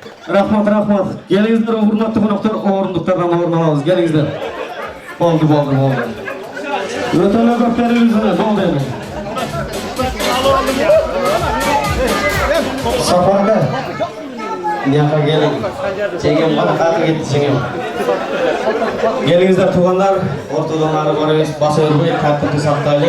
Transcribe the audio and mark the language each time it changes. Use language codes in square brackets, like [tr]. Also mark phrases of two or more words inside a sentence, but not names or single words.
[ky] Рахмат, рахмат. Келіңіздер, урматтуу коноктор, орындықтардан орын алабыз. Келіңіздер. Болды. Өтө эле көп бериңиздер, болду эми. Сапарга. Мияка келиң. Жеңем гана кайра кетти, жеңем. Келиңиздер, туугандар, ортодон ары барабыз, баса өрбөй, тартипти сактайлы.